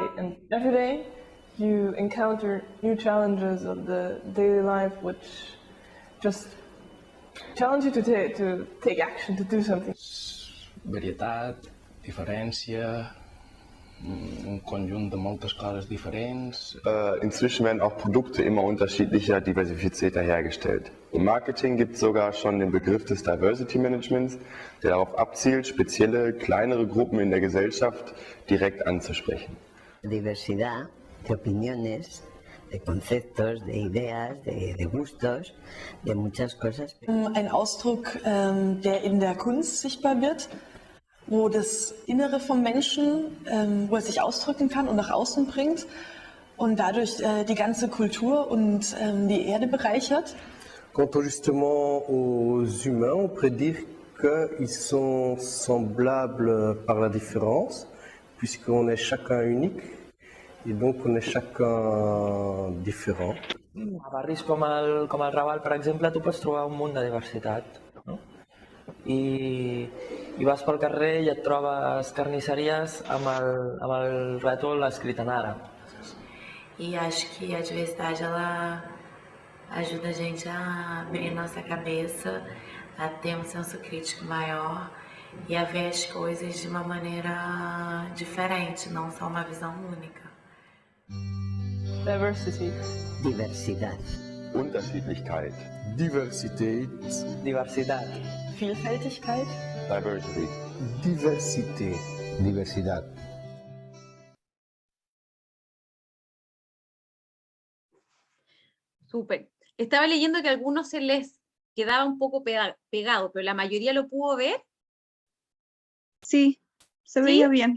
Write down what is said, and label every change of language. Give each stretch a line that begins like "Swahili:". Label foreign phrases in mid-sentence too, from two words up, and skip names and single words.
English: And every day you encounter new challenges of the daily life which just challenge you to take action, to do something.
Catalan: Varietat, diferència, un conjunt de moltes coses diferents.
German: Inzwischen werden auch Produkte immer unterschiedlicher, diversifizierter hergestellt. Im Marketing gibt es sogar schon den Begriff des
English: Diversity Managements,
German: der darauf abzielt, spezielle, kleinere Gruppen in der Gesellschaft direkt anzusprechen.
Spanish: Diversidad de opiniones, de conceptos, de ideas, de gustos, de muchas cosas.
German: Ein Ausdruck, der in der Kunst sichtbar wird, wo das Innere vom Menschen, wo er sich ausdrücken kann und nach außen bringt und dadurch die ganze Kultur und die Erde bereichert.
French: Quant justement aux humains, on pourrait dire qu'ils sont semblables par la différence, puisqu'on est chacun unique, et donc on est chacun différent.
Catalan: A barris com el Raval, per exemple, tu pots trobar un munt de diversitat, no? I vas pel carrer i et trobes carnisseries amb el rètol escrit en àrab.
Portuguese: E acho que a diversidade ela ajuda a gente a abrir nossa cabeça, a ter um senso crítico maior e a ver as coisas de uma maneira diferente, não só uma visão única.
English: Diversity.
Spanish: Diversidad.
German: Unterschiedlichkeit. Diversität.
Spanish: Diversidad.
German: Vielfältigkeit.
English: Diversity.
French: Diversité.
Spanish: Diversidad. Súper. Estaba leyendo que a algunos se les quedaba un poco pegado, pero la mayoría lo pudo ver. Sí, se veía bien.